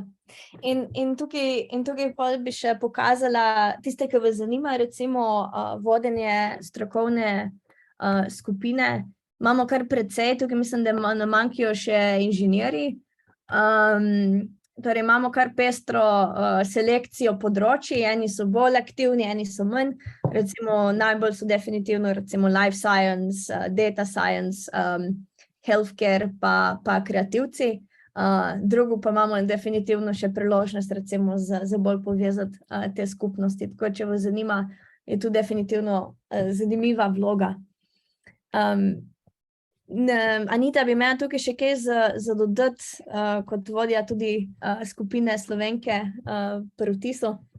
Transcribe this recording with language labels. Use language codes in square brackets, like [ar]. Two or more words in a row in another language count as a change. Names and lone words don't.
[sl] In tukaj bi še pokazala tiste, ki vas zanima, recimo vodenje strokovne skupine. Imamo kar precej, tukaj mislim, da nam manjkajo še inženirji. Torej imamo kar pestro selekcijo področji, eni so bolj aktivni, eni so manj. Recimo najbolj so definitivno recimo [en] life science, data science, [sl] healthcare pa kreativci. Drugo pa imamo definitivno še priložnost recimo za bolj povezati te skupnosti. Tako, če vas zanima, je tu definitivno zanimiva vloga. Anita, bi imela tukaj še kaj za dodati, kot vodja tudi skupine Slovenke pri Vtisu?